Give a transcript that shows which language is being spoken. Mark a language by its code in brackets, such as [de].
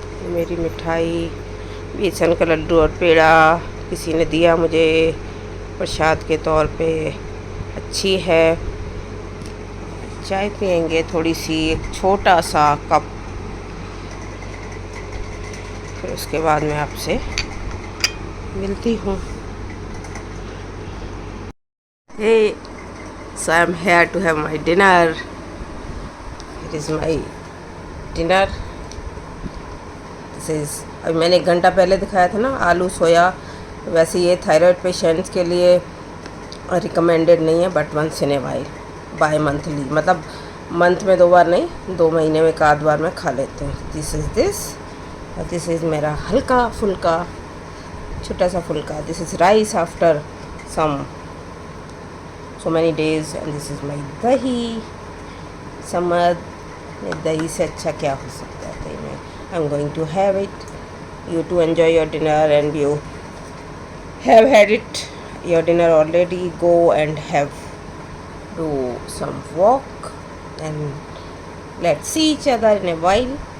[hi] मेरी मिठाई, बेसन का लड्डू और पेड़ा किसी ने दिया मुझे प्रसाद के तौर पे। अच्छी है। चाय पियेंगे थोड़ी सी, एक छोटा सा कप। फिर उसके बाद मैं आपसे मिलती हूँ। [en] Hey, so I'm here to have my dinner. It is my dinner. This is, [hi] अभी मैंने 1 घंटा पहले दिखाया था ना, आलू सोया। वैसे ये थायराइड पेशेंट्स के लिए रिकमेंडेड नहीं है, [en] but once in a while, bimonthly, [hi] मतलब मंथ में 2 बार नहीं, 2 महीने में 1 आध बार मैं खा लेती हूँ। दिस और [en] this is [hi] मेरा हल्का फुल्का, छोटा सा फुल्का। [en] This is rice after some so many days, and this is my dahi। [hi] Summer में दही से अच्छा क्या हो सकता है दही में। [en] I am going to have it. You too enjoy your dinner and you have had it your dinner already. Go and have do some walk and let's see each other in a while.